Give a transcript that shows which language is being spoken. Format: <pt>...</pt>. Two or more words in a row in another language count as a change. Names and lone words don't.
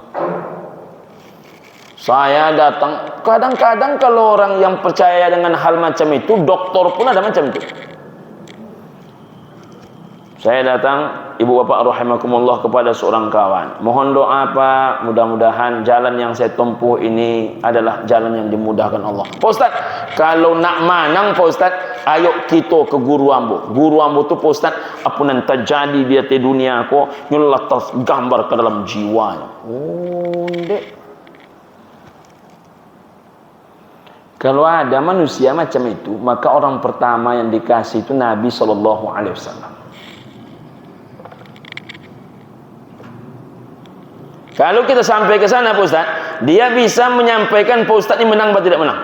<id>Saya datang, kadang-kadang kalau orang yang percaya dengan hal macam itu, doktor pun ada macam itu. Saya datang, ibu bapak rahimakumullah, kepada seorang kawan. Mohon doa Pak, mudah-mudahan jalan yang saya tempuh ini adalah jalan yang dimudahkan Allah. Pak Ustaz, kalau</id> <min>nak manang</min> <id>Pak Ustaz, ayo kita ke</id> <min>guru ambo. Guru ambo tu</min> <id>Pak Ustaz, apa yang terjadi di atas dunia ko, nyulat tergambar ke dalam jiwanya. Oh, dek. Kalau ada manusia macam itu, maka orang pertama yang dikasih itu Nabi SAW. Kalau kita sampai ke sana Pak Ustaz, dia bisa menyampaikan Pak Ustaz ini menang atau tidak menang.</id>